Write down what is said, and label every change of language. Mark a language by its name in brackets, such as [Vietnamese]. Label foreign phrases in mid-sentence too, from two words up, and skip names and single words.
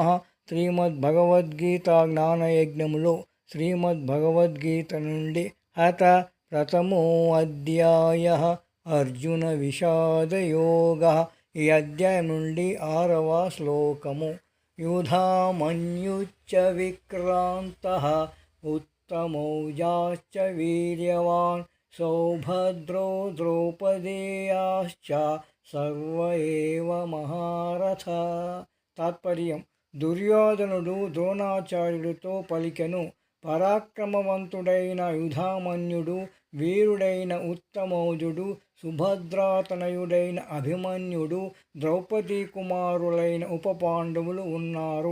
[Telugu] శ్రీమద్భగవద్గీత జ్ఞానయజ్ఞములో శ్రీమద్భగవద్గీత నుండి [Sanskrit] हत प्रथमो अध्याय अर्जुन विषादयोग. [Telugu] ఈ అధ్యాయం నుండి 6వ శ్లోకము. [Sanskrit] युधामन्युच्च विक्रान्त उत्तमौजाश्च वीर्यवान् सौभद्रो द्रौपदेयाश्च सर्व एव महारथ. [Telugu] తాత్పర్యం: దుర్యోధనుడు ద్రోణాచార్యుడితో పలికెను. పరాక్రమవంతుడైన యుధామన్యుడు, వీరుడైన ఉత్తమౌజుడు, సుభద్రాతనయుడైన అభిమన్యుడు, ద్రౌపదీ కుమారులైన ఉపపాండవులు ఉన్నారు.